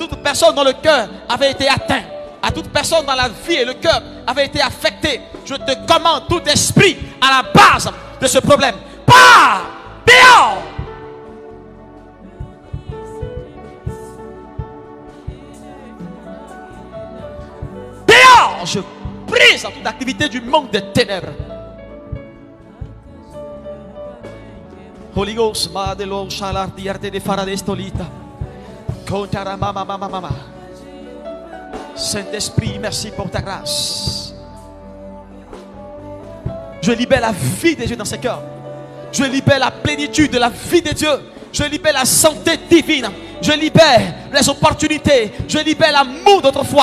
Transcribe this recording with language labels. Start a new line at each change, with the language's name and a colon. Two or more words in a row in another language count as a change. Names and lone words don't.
French: À toute personne dont le cœur avait été atteint. à toute personne dans la vie et le cœur avait été affecté, je te commande tout esprit à la base de ce problème. Pars, dehors. Dehors, je brise toute activité du monde des ténèbres.
English: Holy Ghost, Madelo, Shalar, Diarte de Faradestolita. Kontara mama mama mama.
French: Saint-Esprit, merci pour ta grâce. Je libère la vie des dieux dans ces cœurs. Je libère la plénitude de la vie des dieux. Je libère la santé divine. Je libère les opportunités. Je libère l'amour d'autrefois.